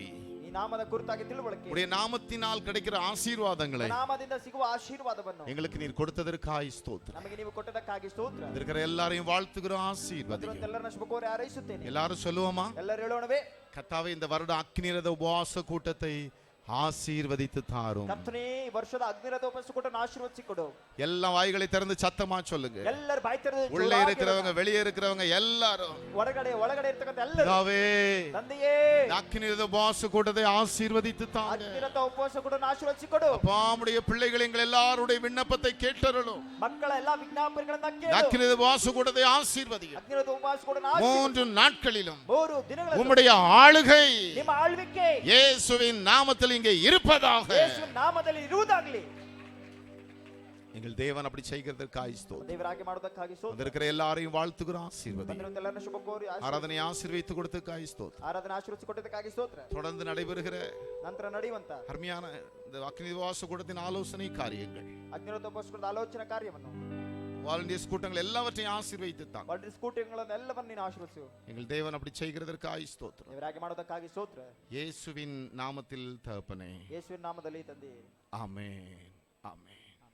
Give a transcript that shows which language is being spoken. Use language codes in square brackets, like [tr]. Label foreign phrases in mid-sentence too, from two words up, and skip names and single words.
[kn] ಈ ನಾಮದ ಕುರಿತಾಗಿ ತಿಳುವಳಿಕೆ, [ta] உம்முடைய நாமத்தினால் கிடைக்கிற ஆசீர்வாதங்களை [kn] ನಾಮದಿಂದ ಸಿಗುವ ಆಶೀರ್ವಾದವನ್ನು [ta] எங்களுக்கு நீர் கொடுத்ததற்காய் ஸ்தோத்திரம். [kn] ನಮಗೆ ನೀವು ಕೊಟ್ಟದಕ್ಕಾಗಿ ಸ್ತೋತ್ರ. [ta] இருக்கிற எல்லாரையும் வாழ்த்துகிறோம், ஆசீர்வதிக்கிறோம். [kn] ಎಲ್ಲರನ್ನ ಶುಭಕೋರಿ ಹಾರೈಸುತ್ತೇನೆ. [ta] எல்லாரும் சொல்லுவோமா? [kn] ಎಲ್ಲರೂ ಹೇಳೋಣವೇ? [ta] கர்த்தாவே, இந்த வருட அக்னிரத உபவாச கூட்டத்தை ஆசீர்வதித்து தாரும். [kn] ಕರ್ತನೇ, ಈ ವರ್ಷದ ಅಗ್ನಿರಥ ಉಪವಾಸ ಕೂಟವನ್ನು ಆಶೀರ್ವದಿಸಿ ಕೊಡು. [ta] எல்லா வாய்களை திறந்து சத்தமா சொல்லுங்க. [kn] ಎಲ್ಲರೂ ಬಾಯಿ ತೆರೆದು [ta] உள்ளே [kn] ಜೋರಾಗಿ [ta] இருக்கிறவங்க, [kn] ಹೇಳೋಣ. [ta] வெளியே இருக்கிறவங்க எல்லாரும், [kn] ಒಳಗಡೆ ಇರ್ತಕ್ಕಂಥ ಎಲ್ಲರೂ, [ta] பிதாவே, [kn] ತಂದೆಯೇ, [ta] அக்னிரத உபவாச கூட்டத்தை ஆசீர்வதித்து தாங்க. [kn] ಅಗ್ನಿರಥ ಉಪವಾಸ ಕೂಟವನ್ನು ಆಶೀರ್ವದಿಸಿ ಕೊಡು. [ta] அப்பாவுடைய பிள்ளைகள் எங்கள் எல்லாருடைய விண்ணப்பத்தை கேட்டருளும். [kn] ಮಕ್ಕಳ ಎಲ್ಲಾ ವಿಜ್ಞಾಪನೆಗಳನ್ನ ಕೇಳು. [ta] அக்னிரத உபவாச கூட்டத்தை ஆசீர்வதியும். [kn] ಅಗ್ನಿರಥ ಉಪವಾಸ ಕೂಟವನ್ನು [ta] 3 நாட்களிலும் [kn] 3 ದಿನಗಳಲ್ಲಿ [ta] உம்முடைய ஆளுகை [kn] ನಿಮ್ಮ ಆಳ್ವಿಕೆ [ta] இயேசுவின் நாமத்தில் இங்கே இருப்பதாக. [kn] ಯೇಸುವಿನ ನಾಮದಲ್ಲಿ ಇರುವುದಾಗಲಿ. [ta] எங்கள் தேவன் அப்படி செய்கிறதற்காக ஸ்தோத்திரம். [kn] ದೇವರಾಗಿ ಮಾಡೋದಕ್ಕಾಗಿ ಸ್ತೋತ್ರ. [ta] வந்திருக்கிற எல்லாரையும் வாழ்த்துகிறோம், ஆசீர்வதி. [kn] ಬಂದಿರುವಂತ ಎಲ್ಲರನ್ನ ಶುಭ ಕೋರಿ [ta] ஆராதனை ஆசீர்வதித்து கொடுத்ததற்காக ஸ்தோத்திரம். [kn] ಆರಾಧನೆ ಆಶೀರ್ವದಿಸಿ ಕೊಟ್ಟದಕ್ಕಾಗಿ ಸ್ತೋತ್ರ. [ta] தொடர்ந்து நடைபெறுகிற [kn] ನಂತರ ನಡೆಯುವಂತ [ta] அருமையான இந்த அக்னி உபவாச கூட்டத்தின் ஆலோசனை காரியங்கள், [kn] ಅಗ್ನಿರಥ ಉಪವಾಸ ಕೂಟದ ಆಲೋಚನಾ ಕಾರ್ಯವನ್ನು, [ta] வாலண்டியர்ஸ் கூட்டங்கள் எல்லாவற்றையும் ஆசீர்வதித்து தாங்க. [kn] ವಾಲಂಟಿಯರ್ಸ್ ಸ್ಕೂಟಿಗಳನ್ನು ಎಲ್ಲವನ್ನು ನೀನು ಆಶೀರ್ವದಿಸು. [ta] எங்கள் தேவன் அப்படி செய்கிறதற்காக ஸ்தோத்திரம். [kn] ದೇವರಾಗಿ ಮಾಡೋದಕ್ಕಾಗಿ ಸ್ತೋತ್ರ. [ta] இயேசுவின் நாமத்தில் தகப்பனே, [kn] ಯೇಸುವಿನ ನಾಮದಲ್ಲಿ ತಂದೆ. [ta] ஆமென், ஆமென்.